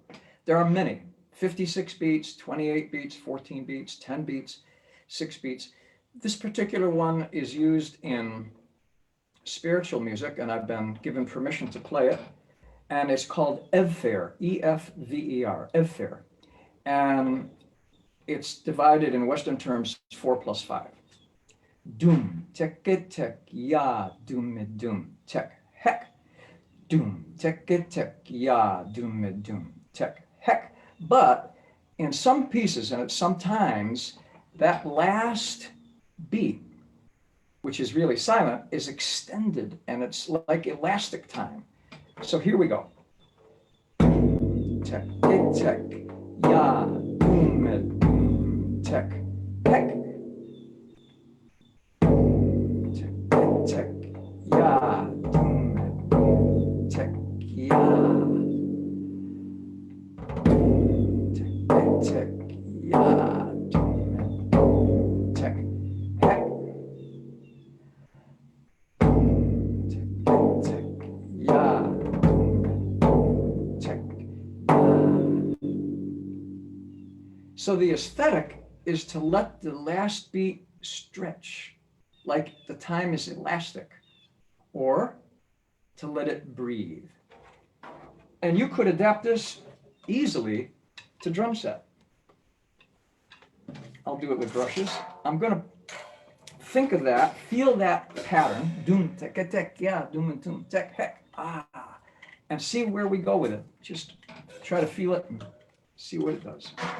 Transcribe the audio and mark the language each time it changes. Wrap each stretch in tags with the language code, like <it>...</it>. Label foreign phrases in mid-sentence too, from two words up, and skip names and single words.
<en>There are many, 56 beats, 28 beats, 14 beats, 10 beats, 6 beats. This particular one is used in spiritual music, and I've been given permission to play it. And it's called Evfer, E-F-V-E-R, Evfer. And it's divided in Western terms 4+5. Dum, tek, tek, ya, dum, dum, tek, hek. Dum, tek, tek, ya, dum, dum, tek, hek. But in some pieces, and sometimes, that last beat, which is really silent, is extended, and it's like elastic time. So here we go. Tek, tek, ya, dum, dum, tek, hek. Tek, tek, ya, dum, dum, tek, ya. Tek, tek, ya, dum, dum, tek, hek. Tek, tek, ya. So the aesthetic is to let the last beat stretch, like the time is elastic, or to let it breathe. And you could adapt this easily to drum set. I'll do it with brushes. I'm going to think of that, feel that pattern, dum, tek, tek, ya, dum, dum, tek, hek, and see where we go with it. Just try to feel it and see what it does.</en>